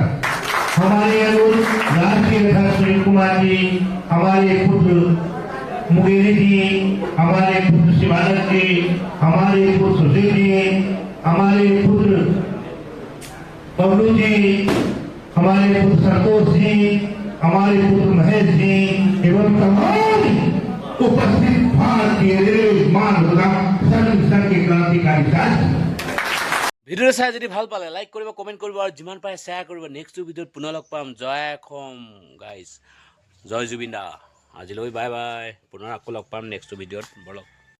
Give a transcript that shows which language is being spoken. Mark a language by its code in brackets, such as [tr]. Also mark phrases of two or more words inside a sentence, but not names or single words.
[hi] हमारे राष्ट्रीय अध्यक्ष सुनील कुमार जी, हमारे पुत्र मुगेरी जी, हमारे पुत्र शिवानंद जी, हमारे पुत्र सुशील जी, हमारे पुत्र बबलू जी, हमारे पुत्र संतोष जी, हमारे पुत्र महेश जी एवं तमाम उपस्थित भारतीय मान के क्रांतिकारी शासक। [as] ভিডিঅ'টো চাই যদি ভাল পালে লাইক কৰিব, কমেণ্ট কৰিব আৰু যিমান পাৰে শ্বেয়াৰ কৰিব। [en] next video'ত [as] পুনৰ লগ পাম। জয় অসম গাইজ, জয় জুবিন দা। আজিলৈ [en] bye bye. [as] পুনৰ আকৌ লগ পাম [en] next video'ত। [as] ব'লক।